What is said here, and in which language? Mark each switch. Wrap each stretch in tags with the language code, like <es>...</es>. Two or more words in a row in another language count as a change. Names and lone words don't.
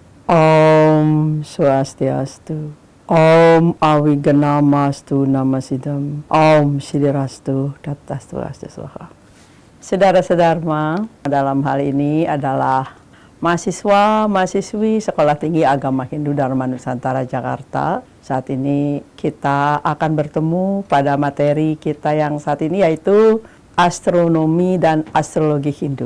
<sa>Om Swastiastu. Om Awiganamastu Namasidam. Om Sidirastu Tatastu Astu Swaha.</sa> <id>Saudara-saudara, dalam hal ini adalah mahasiswa-mahasiswi Sekolah Tinggi Agama Hindu Dharma Nusantara Jakarta. Saat ini kita akan bertemu pada materi kita yang saat ini yaitu astronomi dan astrologi Hindu.</id>